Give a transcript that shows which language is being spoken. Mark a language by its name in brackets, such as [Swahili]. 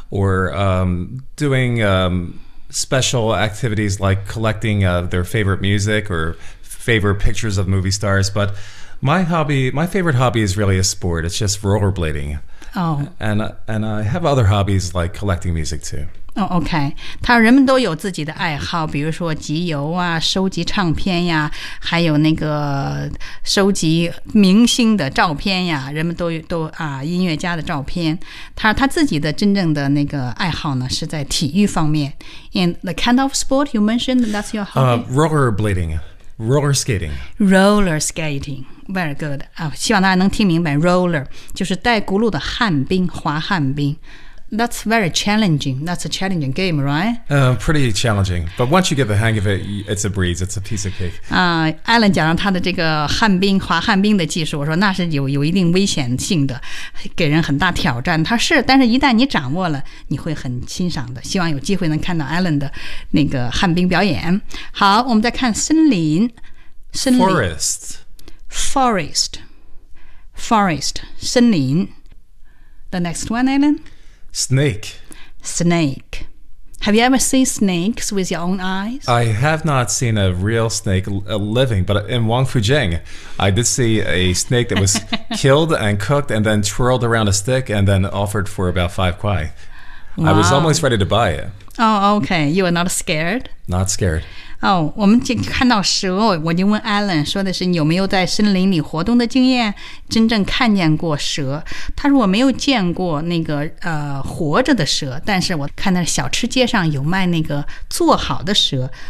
[English] or doing special activities like collecting their favorite music or favorite pictures of movie stars. But my favorite hobby is really a sport. It's just rollerblading. Oh. And I have other hobbies like collecting music too. Oh, okay. [Chinese] 他人们都有自己的爱好，比如说集邮啊，收集唱片呀，还有那个收集明星的照片呀，人们都啊音乐家的照片。他自己的真正的那个爱好呢，是在体育方面。 [English] And the kind of sport you mentioned, that's your hobby? Rollerblading, roller skating. Roller skating. Very good.、 [Chinese] 希望大家能听明白 roller 就是带轱辘的旱冰，滑旱冰。 [English] That's very challenging. That's a challenging game, right? Pretty challenging. But once you get the hang of it, it's a breeze. It's a piece of cake. [Chinese] Alan 讲了他的这个旱冰、滑旱冰的技术，我说那是有一定危险性的，给人很大挑战。他是，但是一旦你掌握了，你会很欣赏的。希望有机会能看到 Alan 的那个旱冰表演。好，我们再看森林 [English] Forest, [Chinese] 森林。 [English] The next one, Alan? Snake. Have you ever seen snakes with your own eyes? I have not seen a real snake living, but in Wangfujing, I did see a snake that was killed and cooked and then twirled around a stick and then offered for about 5 kuai. I was almost ready to buy it. Oh, okay. You were not scared? Not scared. [Chinese] Oh, 我们就看到蛇，我就问 Alan 说的是有没有在森林里活动的经验，真正看见过蛇。他说我没有见过那个活着的蛇，但是我看到小吃街上有卖那个做好的蛇。